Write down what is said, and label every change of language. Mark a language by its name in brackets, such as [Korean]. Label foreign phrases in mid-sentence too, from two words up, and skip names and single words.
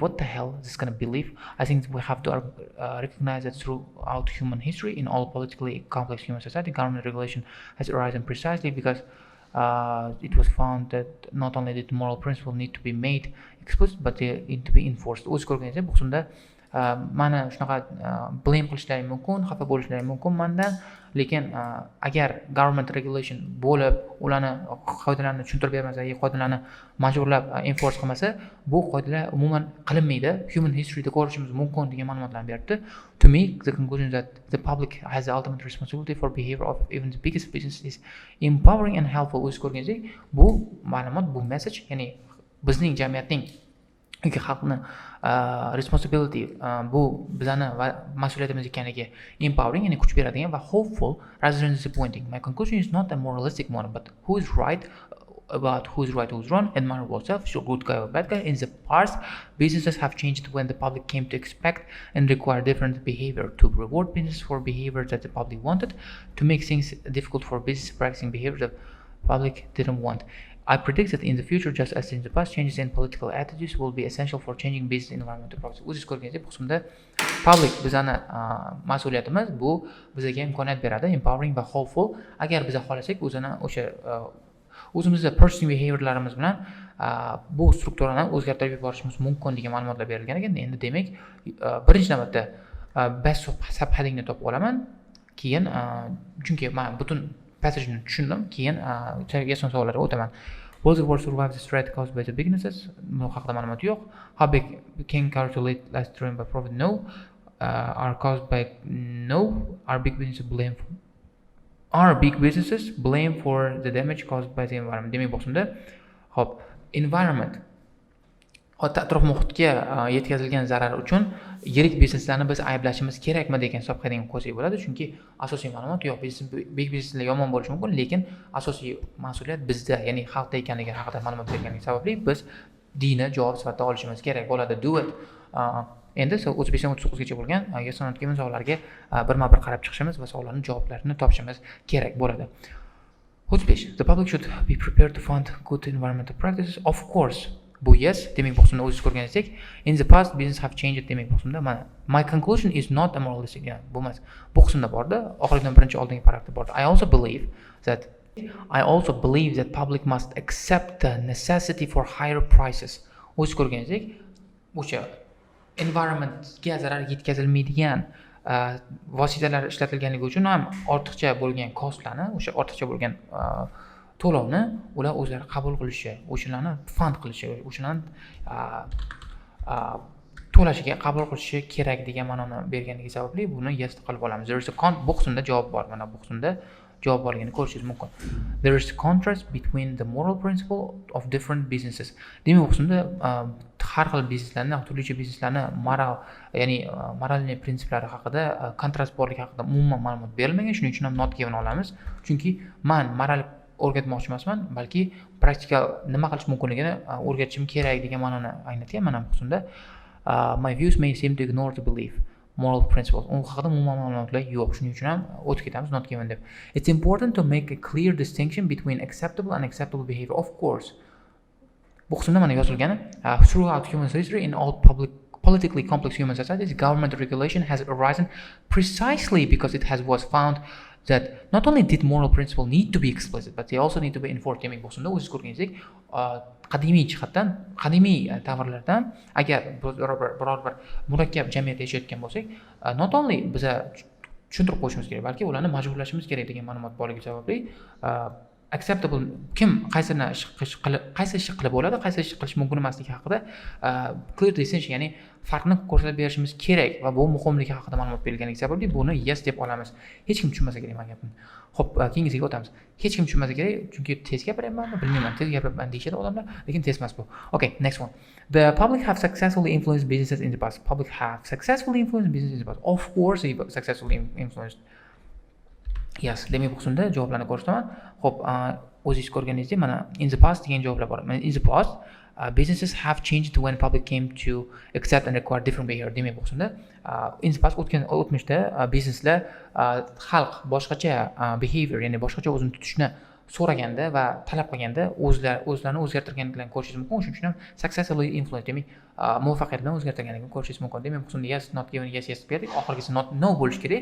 [English] What the hell is this kind of belief? I think we have to recognize that throughout human history, in all politically complex human society, government regulation has arisen precisely because it was found that not only did moral principles need to be made explicit, but they need to be enforced. [Uzbek] O'z ko'rganingizda bu qismda mana shunaqa blame qilishlari mumkin, xafa bo'lishlari mumkin mendan, lekin agar [English] government regulation [Uzbek] bo'lib, ularni qoidalarni tushuntirib bermasa, qoidalarni majburlab enforce qilmasa, bu qoidalar umuman qilinmaydi. [English] Human historyda [Uzbek] ko'rishimiz mumkin degan ma'lumotlarni berdi. [English] To me, the conclusion that the public has the ultimate responsibility for behavior of even the biggest business is empowering and helpful. [Uzbek] O'z ko'rganingizda bu ma'lumot, bu message, ya'ni bizning jamiyatning yoki xalqni responsibility bu bizani mas'uliyatimiz ekanligi empowering, ya'ni kuch beradigan va [English] hopeful rather than disappointing. My conclusion is not a moralistic one, but who is right about who's right, who's wrong, and moral self, so good guy or bad guy. In the past, businesses have changed when the public came to expect and require different behavior. To reward business for behavior that the public wanted, to make things difficult for business practicing behavior the public didn't want. I predict that in the future, just as in the past, changes in political attitudes will be essential for changing business environment to practice. [Uzbek] O'zingiz ko'rganingizda bu qismda public bizani mas'uliyatimiz, bu bizga imkoniyat beradi, empowering va hopeful. Agar biz xohlasak, o'sha o'zimizda [English] purchasing behaviorlarimiz [Uzbek] bilan bu strukturani o'zgartirib yuborishimiz mumkin degan ma'lumotlar berilgan ekan. Endi demak, birinchi navbatda [English] best sub headingni [Uzbek] topib olaman, keyin chunki men butun passageni tushundim, keyin yason savollarga o'taman. [English] Was the world survive the threat caused by the businesses? [Uzbek] Bu haqida ma'lumot yo'q. [English] How big can calculate last driven by profit? No. Are caused by no. Are big businesses blame for the damage caused by the environment? [Uzbek] Demak, bu qismda hop, environment atrof muhitga yetkazilgan zarar uchun yirik bizneslarni biz ayblashimiz kerakmi degan hisob qiladigan qo'ysak bo'ladi, chunki asosiy ma'lumot yo'q. [English] Big bizneslar [Uzbek] yomon bo'lishi mumkin, lekin asosiy mas'uliyat bizda, ya'ni xalqda ekanligi haqida ma'lumot berganligi sababli biz dini javob sifatida olishimiz kerak bo'ladi. [English] Do it. [Uzbek] Endi 35-39 gacha bo'lgan yasonatgan savollarga birma-bir qarab chiqishimiz va savollarning javoblarini topishimiz kerak bo'ladi. 35. [English] The public should be prepared to fund good environmental practices. Of course. [Uzbek] Bu yes, demak bu qismda o'zingiz ko'rganingizdak, [English] in the past business have changed, [Uzbek] demak bu qismda mana [English] my conclusion is not a moralistic, [Uzbek] ya'ni bu emas. Bu qismda bordi, oxiridan birinchi oldingi paragrafda bordi. [English] I also believe that public must accept the necessity for higher prices. [Uzbek] O'zingiz ko'rganingizdak, o'sha environmentga zarar yetkazilmaydigan vositalar ishlatilganligi uchun ham ortiqcha bo'lgan costlarni, o'sha ortiqcha bo'lgan to'lovni ular o'zlari qabul qilishi, o'shalarni fund qilishi, o'shalarni to'lashiga qabul qilishi kerak degan ma'noni berganligi sababli buni yes qilib olamiz. [English] There is a [Uzbek] bu qismda javob bor. Mana bu qismda javob borligini ko'rishingiz mumkin. [English] There is a contrast between the moral principle of different businesses. [Uzbek] Demak, bu qismda har xil bizneslarni, turlicha bizneslarni ya'ni moralniy prinsiplari haqida, kontrast borligi haqida umuman ma'lumot berilmagan. Shuning uchun ham [English] not given [Uzbek] olamiz. Chunki men moral o'rgatmoqchi emasman, balki praktikal nima qilish mumkinligini o'rgatishim kerak degan ma'noni anglatyapman. Mana bu qismda [English] my views may seem to ignore the belief moral principles. [Uzbek] U haqida umuman ma'lumotlar yo'q. Shuning uchun ham o'tib ketamiz [English] not given [Uzbek] deb. [English] It's important to make a clear distinction between acceptable and unacceptable behavior. Of course. [Uzbek] Bu qismda mana yozilgani, [English] throughout human history in all politically complex human societies, government regulation has arisen precisely because it was found that not only did moral principle need to be explicit, but they also need to be enforced [Uzbek] demak bo'lsunda o'zingiz ko'rganingizdek qadimiy jihatdan, qadimiy davrlardan agar biror bir murakkab jamiyatda yashayotgan bo'lsak, [English] not only [Uzbek] biza tushuntirib qo'yishimiz kerak, balki ularni majburlashimiz kerak degan ma'lumot borligi sababli acceptable kim qaysi ish qilib bo'ladi, qaysi ish qilish mumkin emasligi haqida [English] clear distinction, [Uzbek] ya'ni farqni ko'rsatib berishimiz kerak va bu muhimligi haqida ma'lumot berilganligi sababli buni yes deb olamiz. Hech kim tushunmasa kerak mana gapni. Xo'p, keyingisiga o'tamiz. Hech kim tushunmasa kerak, chunki tez gapiryapmanmi, bilmayman, tez gapiryapman deyishadi odamlar, lekin tez emas bu. [English] Okay, next one. The public have successfully influenced businesses in the past. Public have successfully influenced businesses in the past. Of course, they successfully influenced. Yes, [Uzbek] demak bu qismda javoblarni ko'rsataman. Xo'p, o'zingiz ko'rganingizdek, mana [English] in the past [Uzbek] degan javoblar bor. [English] Mana in the past, businesses have changed when public came to accept and require different behavior. [Uzbek] Demak bu qismda [English] in the past [Uzbek] o'tmishda bizneslar xalq boshqacha behavior, ya'ni boshqacha o'zini tutishni so'raganda va talab qilganda o'zlarini o'zgartirganliklarini ko'rishingiz mumkin. Shuning uchun ham [English] successfully influence, [Uzbek] demak muvaffaqiyat bilan o'zgartirganligini ko'rishingiz mumkin. Demak bu qismda yes, [English] not given, [Uzbek] yes berdik. Oxirgisi [English] not no [Uzbek] bo'lishi kerak.